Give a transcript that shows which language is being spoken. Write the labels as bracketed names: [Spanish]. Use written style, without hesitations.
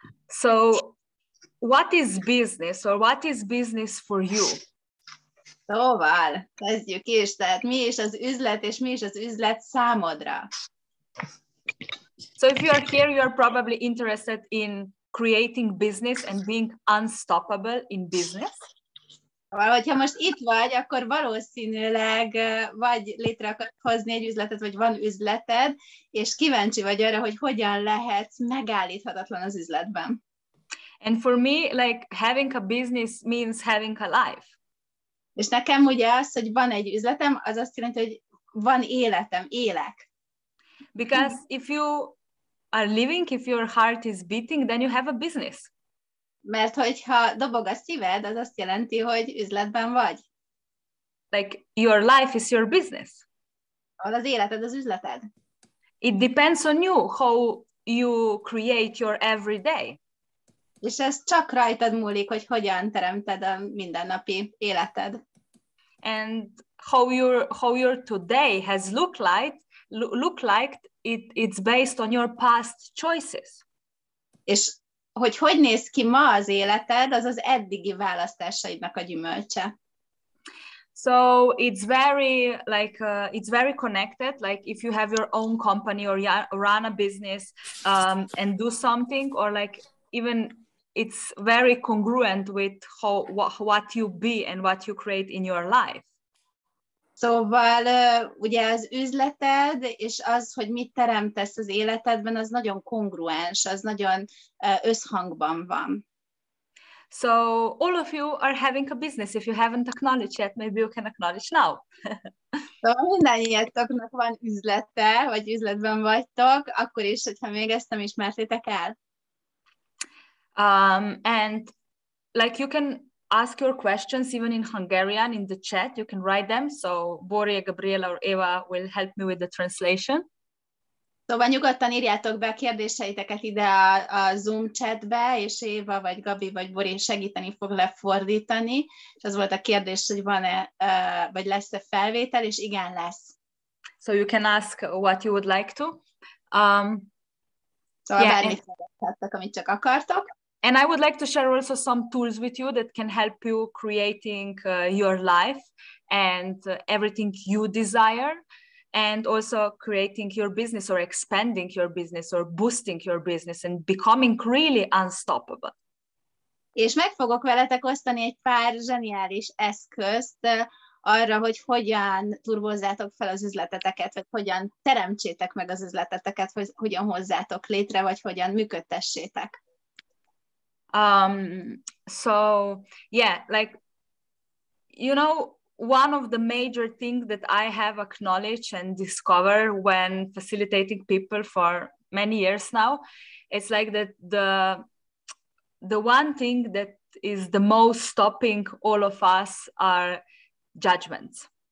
[English] So, what is business, or what is business for you? [Hungarian] Szóval, kezdjük is, tehát mi is az üzlet, és mi is az üzlet számodra? [English] So if you are here, you are probably interested in creating business and being unstoppable in business. [Hungarian] Szóval, hogyha most itt vagy, akkor valószínűleg vagy létre akarsz hozni egy üzletet, vagy van üzleted, és kíváncsi vagy arra, hogy hogyan lehetsz megállíthatatlan az üzletben. [English] And for me, like having a business means having a life. [Hungarian] És nekem ugye az, hogy van egy üzletem, az azt jelenti, hogy van életem, élek. [English] Because if you are living, if your heart is beating, then you have a business. [Hungarian] Mert hogyha dobog a szíved, az azt jelenti, hogy üzletben vagy. [English] Like your life is your business. [Hungarian] Az életed az üzleted. [English] It depends on you, how you create your everyday. [Hungarian] És ez csak rajtad múlik, hogy hogyan teremted a mindennapi életed. [English] And how your today has look like it's based on your past choices. [Hungarian] És hogy néz ki ma az életed, az az eddigi választásaidnak a gyümölcse. [English] So it's very connected. Like if you have your own company or run a business and do something, or like even it's very congruent with what you be and what you create in your life. [Hungarian] Szóval ugye az üzleted és az, hogy mit teremtesz az életedben, az nagyon kongruens, az nagyon összhangban van. [English] So all of you are having a business. If you haven't acknowledged yet, maybe you can acknowledge now. [Hungarian] Szóval mindannyiatoknak van üzlete, vagy üzletben vagytok, akkor is, hogyha még ezt nem ismertétek el. [English] And like you can ask your questions even in Hungarian in the chat. You can write them. So Bori, Gabriela, or Eva will help me with the translation. [Hungarian] Szóval nyugodtan írjátok be a kérdéseiteket ide a Zoom chatbe, és Éva, vagy Gabi, vagy Bori segíteni fog lefordítani. És az volt a kérdés, hogy van-e, vagy lesz-e felvétel, és igen, lesz. [English] So you can ask what you would like to. [Hungarian] Szóval bármit szerethettek, amit csak akartok. [English] And I would like to share also some tools with you that can help you creating your life and everything you desire, and also creating your business or expanding your business or boosting your business and becoming really unstoppable. [Hungarian] És meg fogok veletek osztani egy pár zseniális eszközt arra, hogy hogyan turbozzátok fel az üzleteteket, vagy hogyan teremtsétek meg az üzleteteket, hogy hogyan hozzátok létre, vagy hogyan működtessétek. [English] So yeah, like, you know, one of the major things that I have acknowledged and discovered when facilitating people for many years now, it's like that the one thing that is the most stopping all of us are judgments.